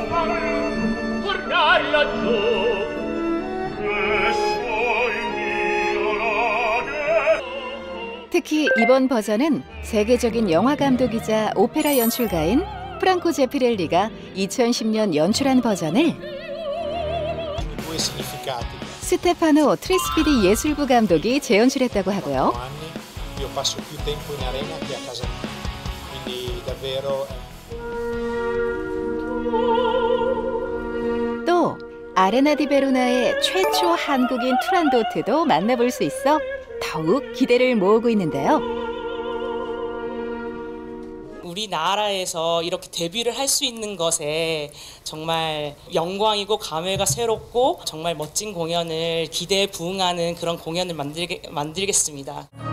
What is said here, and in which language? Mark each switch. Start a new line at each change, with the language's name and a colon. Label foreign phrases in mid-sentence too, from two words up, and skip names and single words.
Korean: 특히 이번 버전은 세계적인 영화 감독이자 오페라 연출가인 프랑코 제피렐리가 2010년 연출한 버전을
Italian: due significati.
Korean: 스테파노 트리스피디 예술부 감독이 재연출했다고 하고요.
Italian: Anni io passo più tempo in arena che a casa mia, quindi davvero.
Korean: 또 아레나 디 베로나의 최초 한국인 투란도트도 만나볼 수 있어 더욱 기대를 모으고 있는데요. 우리나라에서 이렇게 데뷔를 할 수 있는 것에 정말 영광이고 감회가 새롭고 정말 멋진 공연을 기대에 부응하는 그런 공연을 만들겠습니다.